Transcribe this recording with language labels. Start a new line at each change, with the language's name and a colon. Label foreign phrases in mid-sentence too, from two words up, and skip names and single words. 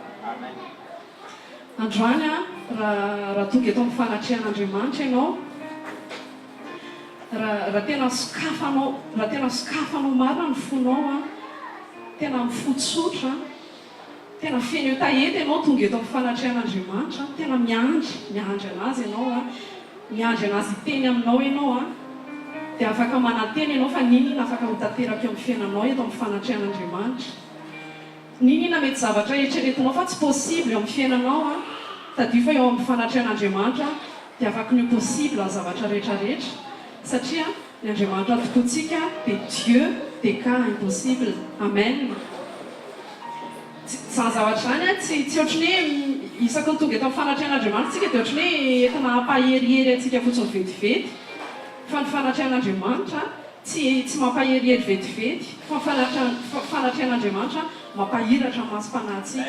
Malagasy: Androany raha tonga eto amin'ny fanatrehan'Andriamanitra ianao, raha tena sokafanao marina ny fonao, tena mifotsotra, tena feno etaety ianao tonga eto amin'ny fanatrehan'Andriamanitra, tena miandry anazy ianao, miandry anazy teny aminao ianao, dia afaka mananteny ianao fa ninona afaka mitanteraka eo amin'ny fiainanao eto amin'ny fanatrehan'Andriamanitra. Ninona mety zavatra eritreretinao fa tsy possible eo amin'ny fiainanao, tadio fa eo amin'ny fanatrehan'Andriamanitra dia afaka ny possible ny zavatra rehetrarehetra, satria ny Andriamanitra tokontsika dia
French: Dieu des cas impossible.
Malagasy: Amen. Zany zavatra zany tsy ohatrany hoe isaky ny tonga eto amin'ny fanatrehan'Andriamanitra tsika dia ohatrany hoe entina hampaherihery antsika fotsiny vetivety, fa ny fanatrehan'Andriamanitra tsy mampaherihery vetivety, fa fanatrehan'Andriamanitra mampahiratra masom-panahintsika.